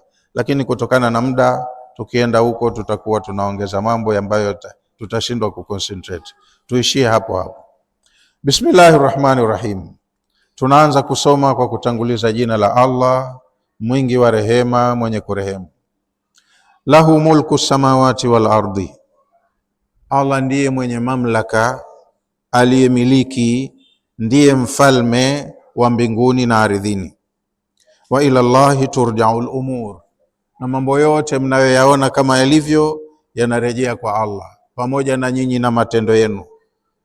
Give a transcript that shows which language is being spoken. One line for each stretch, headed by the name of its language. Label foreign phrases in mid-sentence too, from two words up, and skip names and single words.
Swahili: Lakini kutokana na muda, tukienda huko tutakuwa tunaongeza mambo ambayo tutashindwa kuconcentrate. Tuishie hapo hapo.
Arabic: بسم الله الرحمن الرحيم.
Swahili: Tunaanza kusoma kwa kutanguliza jina la Allah, mwingi wa rehema, mwenye kurehemu.
Arabic: له ملك السماوات والأرض,
Swahili: Allah ndiye mwenye mamlaka, aliyemiliki, ndiye mfalme wa mbinguni na ardhini.
Arabic: وإلى الله ترجع الأمور,
Swahili: na mambo yote mnayoyaona kama yalivyo yanarejea kwa Allah, pamoja na nyinyi na matendo yenu.